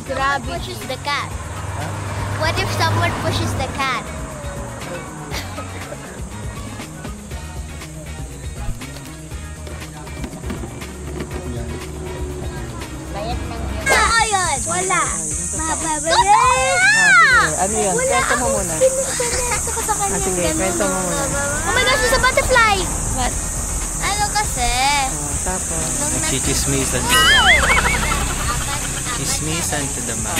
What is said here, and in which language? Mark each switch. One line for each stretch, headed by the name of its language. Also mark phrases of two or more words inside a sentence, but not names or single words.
English: someone pushes the cat? What if someone pushes the cat?
Filipino: Bayad ng yun. Wala. Mahaba ba yun? Ano yun? Kwento mo muna. Sige, kwento mo muna.
English: Oh my gosh, it's a butterfly! What?
Filipino: Ano kasi? Tapos. Chichismisan. Chismisan
English: to the mouth.